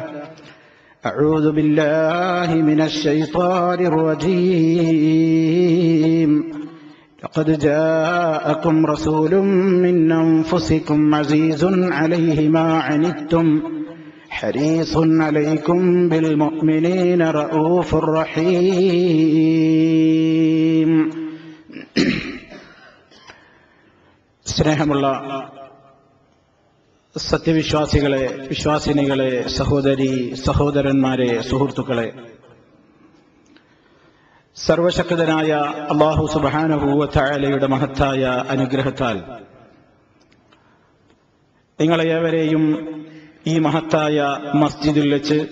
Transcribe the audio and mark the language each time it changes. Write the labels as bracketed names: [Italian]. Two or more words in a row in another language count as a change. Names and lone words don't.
[Arabic] أعوذ بالله من الشيطان الرجيم. لقد جاءكم رسول من أنفسكم عزيز عليه ما عنتم حريص عليكم بالمؤمنين رؤوف رحيم. [Malayalam] സ്നേഹമുള്ള സത്യവിശ്വാസികളെ, വിശ്വാസിനികളെ, സഹോദരി സഹോദരന്മാരെ, സുഹൃത്തുക്കളെ, സർവശക്തനായ അല്ലാഹു [Arabic] سبحانه وتعالى [Malayalam] മഹത്തായ അനുഗ്രഹത്താൽ നിങ്ങളെ ഏവരെയും ഈ മഹത്തായ മസ്ജിദിൽ വെച്ച്